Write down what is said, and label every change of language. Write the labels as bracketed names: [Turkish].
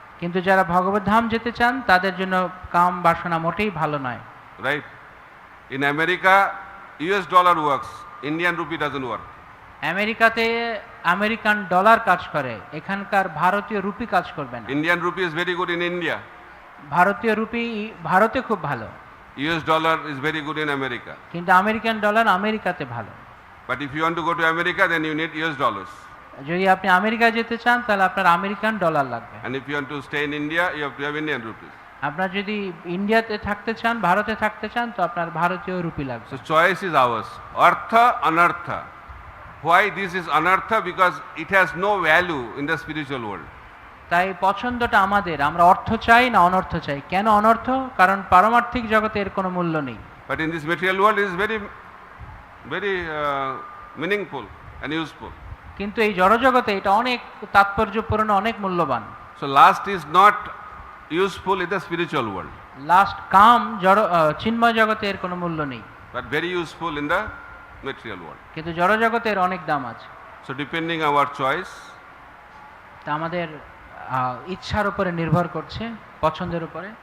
[Bangla] কিন্তু যারা ভগবত ধাম যেতে চান তাদের জন্য কাম বাসনা মোটেই ভালো নয়। [English] Right? In America, US dollar works, Indian rupee doesn't work. [Bangla] আমেরিকাতে আমেরিকান ডলার কাজ করে, এখানকার ভারতীয় রুপি কাজ করবে না। [English] Indian rupee is very good in India. [Bangla] ভারতীয় রুপি ভারতে খুব ভালো, [English] US dollar is very good in America. [Bangla] কিন্তু আমেরিকান ডলার আমেরিকাতে ভালো। [English] But if you want to go to America, then you need US dollars. [Bangla] যদি আপনি আমেরিকা যেতে চান তাহলে আপনার আমেরিকান ডলার লাগবে। [English] And if you want to stay in India, you have to have Indian rupees. [Bangla] আপনার যদি ইন্ডিয়াতে থাকতে চান, ভারতে থাকতে চান, তো আপনার ভারতীয় রুপি লাগবে। [English] So choice is ours. Artha, anartha. Why this is anartha? Because it has no value in the spiritual world. [Bangla] তাই পছন্দটা আমাদের, আমরা অর্থ চাই না অনর্থ চাই। কেন অনর্থ? কারণ পারমার্থিক জগতে এর কোনো মূল্য নেই। [English] But in this material world, it is very, very meaningful and useful. [Bangla] কিন্তু এই জড়জগতে এটা অনেক তাৎপর্যপূর্ণ, অনেক মূল্যবান। [English] So lust is not useful in the spiritual world, [Bangla] last কাম চিন্ময় জগতে এর কোনো মূল্য নেই, [English] but very useful in the material world. [Bangla] কিন্তু জড়জগতে এর অনেক দাম আছে। [English] So depending our choice, [Bangla] তা আমাদের ইচ্ছার উপরে নির্ভর করছে, পছন্দের উপরে